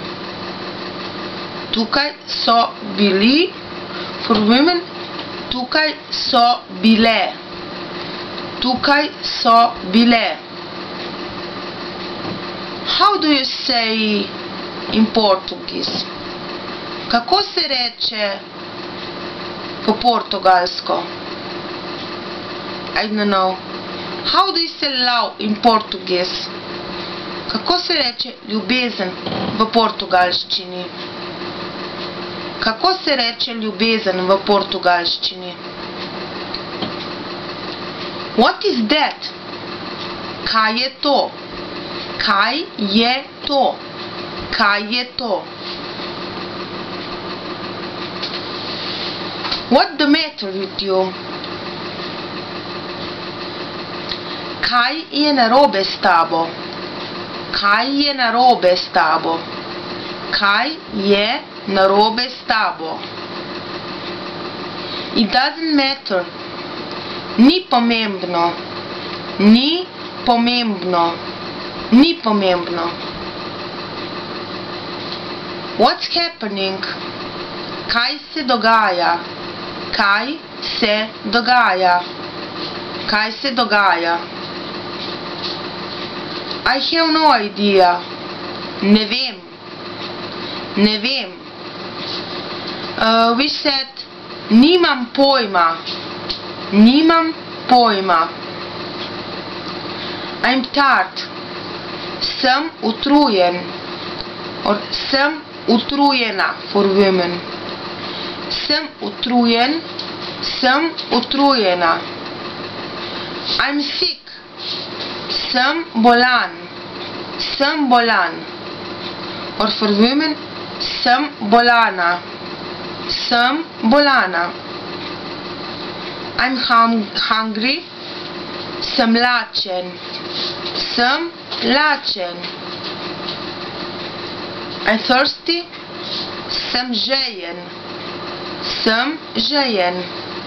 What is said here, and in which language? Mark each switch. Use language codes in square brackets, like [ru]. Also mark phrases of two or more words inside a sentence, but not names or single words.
[sl] Tukaj so bili. [en] For women, [sl] tukaj so bile. Tukaj so bile. [en] How do you say in Portuguese? [sl] Kako se reče po portugalsko? [en] I don't know. How do you say love in Portuguese? [sl] Kako se reče ljubezen v portugalščini? Kako se reče ljubezen v portugalščini? [en] What is that? [sl] Kaj je to? Kaj je to? Kaj je to? [en] What's the matter with you? [sl] Kaj je narobe s tabo? Kaj je narobe s tabo? Kaj je narobe s tabo? [en] It doesn't matter. [sl] Ni pomembno. Ni pomembno. Ni pomembno. [en] What's happening? [sl] Kaj se dogaja? Kaj se dogaja? Kaj se dogaja? [en] I have no idea. [sl] Ne vem. Ne vem. [en] We said, [sl] nimam pojma. Nimam pojma. [en] I'm tired. [sl] Sem utrujen. Or sem utrujena [en] for women. [sl] Sem utrujen. Sem utrujena. [en] I'm sick. [sl] Sem bolan. Sem bolan. [en] Or for women, [sl] sem bolana. Sem bolana. [en] I'm hungry. [sl] Sem lačen. Sem lačen. [en] I'm thirsty. [sl] Sem žejen. Sem žejen.